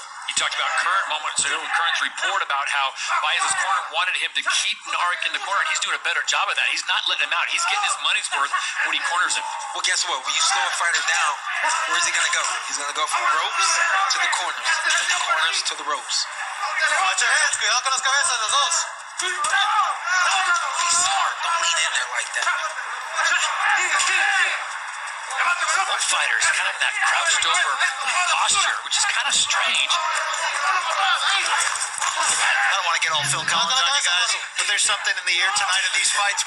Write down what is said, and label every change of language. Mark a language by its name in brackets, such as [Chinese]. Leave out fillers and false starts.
[English] You talked about Current moments ago. Current's report about how Baez's corner wanted him to keep Narek in the corner, and he's doing a better job of that. He's not letting him out. He's getting his money's worth when he corners him. Well, guess what? When you slow a fighter down, where's he going to go? He's going to go from the ropes to the corners. From the corners to the ropes. Watch your heads, [Spanish] cuidado con las cabezas, los dos. [English] Be smart. Don't lean in there like that. Both fighters kind of in that crouched over posture, which is kind of strange. I don't want to get all Phil Collins on you guys, but there's something in the air tonight in these fights.